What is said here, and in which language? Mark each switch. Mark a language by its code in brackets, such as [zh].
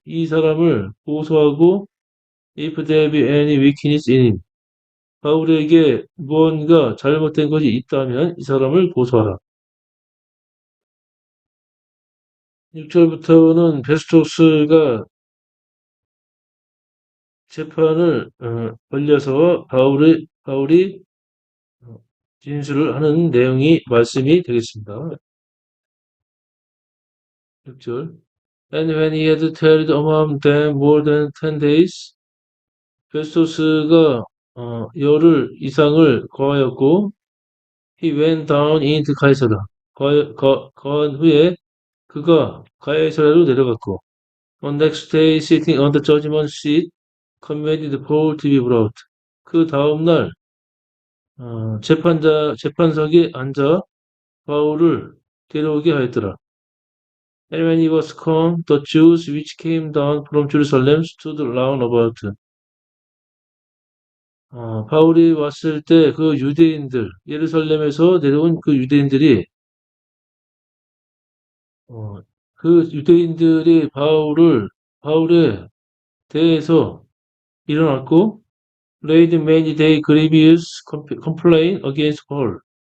[ko] 이 사람을 고소하고 [en] if there be any weakness in him. [ko] 바울에게 무언가 잘못된 것이 있다면 이 사람을 고소하라. 6절부터는 베스토스가 재판을 벌려서 바울이 진술을 하는 내용이 말씀이 되겠습니다. 6절. [en] And when he had tarried among them more than 10 days, [ko] 베스토스가 열흘 이상을 거하였고, [en] he went down into 가이사라. [ko] 거한 후에 그가 가이사라로 내려갔고, [en] on next day sitting on the judgment seat, commanded Paul to be brought. [ko] 그 다음 날 재판석에 앉아 바울을 데려오게 하였더라. [en] And when he was come, the Jews which came down from Jerusalem stood round about. [ko] 바울이 왔을 때 그 유대인들, 예루살렘에서 내려온 그 유대인들이, 그 유대인들이 바울에 대해서 일어났고, [en] laid many day grievous complaint against Paul.